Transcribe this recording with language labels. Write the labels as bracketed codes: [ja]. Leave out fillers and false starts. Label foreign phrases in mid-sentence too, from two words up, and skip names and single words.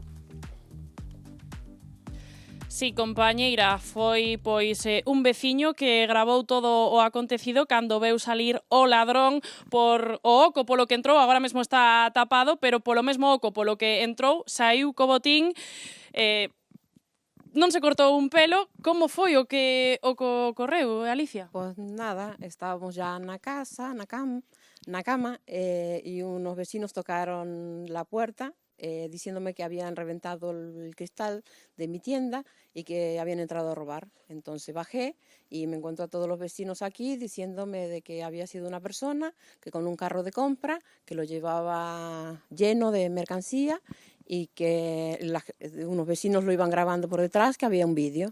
[gl] Sí, compañeira, foi un veciño que gravou todo o acontecido cando veu salir o ladrón por o oco polo que entrou, agora mesmo está tapado, pero polo mesmo oco polo que entrou, saiu co botín, non se cortou un pelo. Como foi o que ocorreu, Alicia? [es] Pues nada, estábamos ya [gl] na casa, na cama, [es] y unos vecinos tocaron la puerta diciéndome que habían reventado el cristal de mi tienda y que habían entrado a robar. Entonces bajé y me encuentro a todos los vecinos aquí diciéndome de que había sido una persona que con un carro de compra que lo llevaba lleno de mercancía y que unos vecinos lo iban grabando por detrás, que había un vídeo.